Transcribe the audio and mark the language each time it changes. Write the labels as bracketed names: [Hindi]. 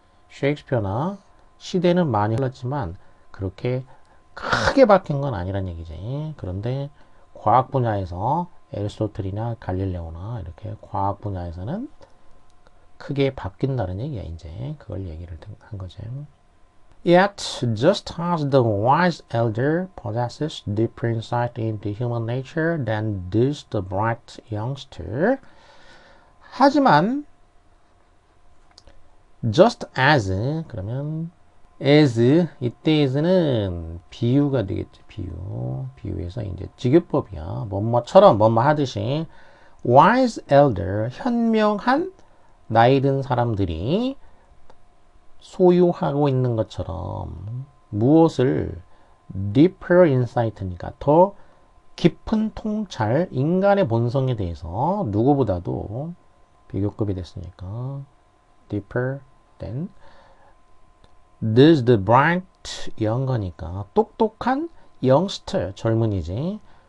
[Korean] 셰익스피어나 시대는 많이 흘렀지만 그렇게 크게 바뀐 건 아니란 얘기지. 그런데 과학 분야에서 애리스토텔이나 갈릴레오나 이렇게 과학 분야에서는 크게 바뀐다는 얘기야. 이제 그걸 얘기를 한 거지. [English] Yet, just as the wise elder possesses deeper insight into human nature than does the bright youngster. [Korean] 하지만, [English] just as, [Korean] 그러면, as, 이때 as는 비유가 되겠지, 비유. 비유에서 이제 직유법이야. 뭐뭐처럼, 뭐뭐 하듯이, [English] wise elder, [Korean] 현명한 나이 든 사람들이 소유하고 있는 것처럼 무엇을 [English] deeper insight [Korean] 니까 더 깊은 통찰, 인간의 본성에 대해서 누구보다도 비교급이 됐으니까 [English] deeper than does the bright younger [Korean] 니까 똑똑한 youngster, 젊은이지.